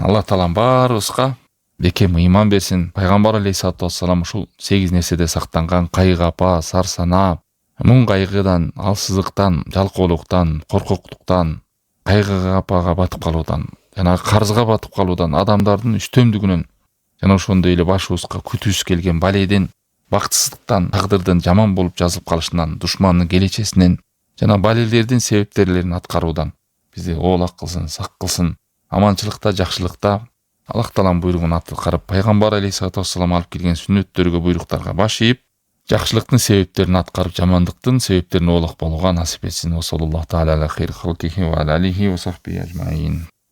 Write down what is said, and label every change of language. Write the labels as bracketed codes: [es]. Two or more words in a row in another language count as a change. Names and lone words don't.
[ky] Алла Таалам баарыбызга бекем ыйман берсин. Пайгамбар [ar] عليه الصلاة والسلام [ky] ушул 8 нерседе сактанган кайгапа, сарсана, муң кайгыдан, алсыздыктан, жалкоолуктан, коркоктуктан, кайгыга батып калуудан, жана карызга батып калуудан, адамдардын үстөмдүгүнөн, жана ошондой эле башыбызга күтүүсүз келген баледен, бактысыздыктан, тагдырдын жаман болуп жазылып калышынан, душмандын келечесинен, жана балелердин себептерлерин аткаруудан бизди оолак кылсын, сак кылсын. Аманчылыкта, жакшылыкта Аллах Таалам буйругун аткарып, пайгамбар [ar] عليه الصلاة والسلام [ky] алып келген сүннөттөргө, буйруктарга баш ийип, жакшылыктын себептерин аткарып, жамандыктын себептерине оолак болууга насип этсин. [ar] صلى الله تعالى على خير خلقه وآله وصحبه أجمعين.